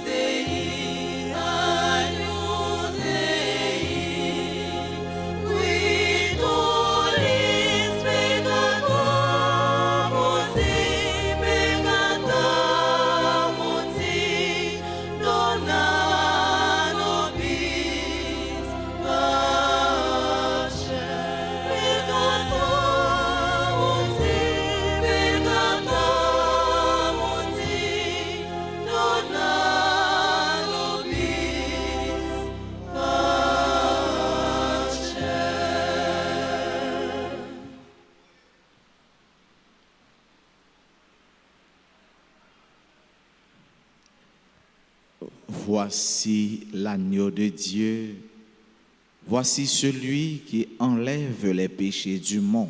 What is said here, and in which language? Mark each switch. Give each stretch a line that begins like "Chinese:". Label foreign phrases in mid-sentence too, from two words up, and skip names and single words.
Latin: Dei, Agnus Dei, qui tollis peccator mundi, peccator mundi, dona nobis pace. Peccator mundi, peccator mundi, dona nobis pace.
French: Voici l'agneau de Dieu. Voici celui qui enlève les péchés du monde.